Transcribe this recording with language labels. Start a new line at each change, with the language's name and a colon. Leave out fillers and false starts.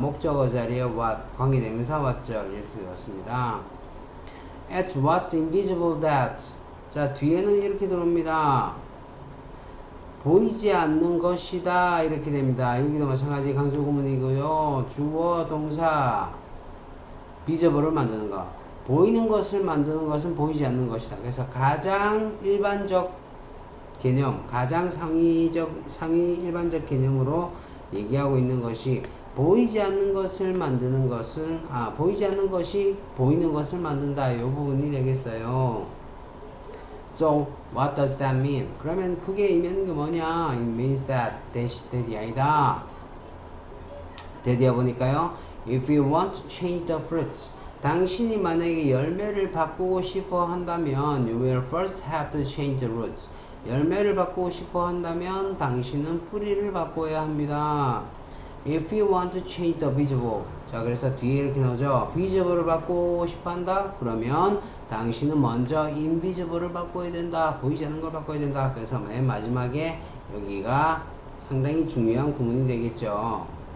Korean: 목적어 자리에 what 관계대명사 what죠. 이렇게 되었습니다.
English: At what's invisible that.
Korean: 자 뒤에는 이렇게 들어옵니다. 보이지 않는 것이다. 이렇게 됩니다. 여기도 마찬가지 강조 구문이고요. 주어 동사 visible을 만드는 거. 보이는 것을 만드는 것은 보이지 않는 것이다. 그래서 가장 일반적 개념, 가장 상위 일반적 개념으로 얘기하고 있는 것이 보이지 않는 것을 만드는 것은 보이지 않는 것이 보이는 것을 만든다. 이 부분이 되겠어요.
English: So what does that mean?
Korean: 그러면 그게 의미하는 게 뭐냐?
English: It means that that이
Korean: 아니다. that이야 보니까요.
English: If you want to change the fruits,
Korean: 당신이 만약에 열매를 바꾸고 싶어 한다면
English: you will first have to change the roots.
Korean: 열매를 바꾸고 싶어 한다면 당신은 뿌리를 바꿔야 합니다.
English: If you want to change the visible.
Korean: 자, 그래서 뒤에 이렇게 나오죠. visible을 바꾸고 싶어 한다? 그러면 당신은 먼저 invisible을 바꿔야 된다. 보이지 않는 걸 바꿔야 된다. 그래서 맨 마지막에 여기가 상당히 중요한 구문이 되겠죠.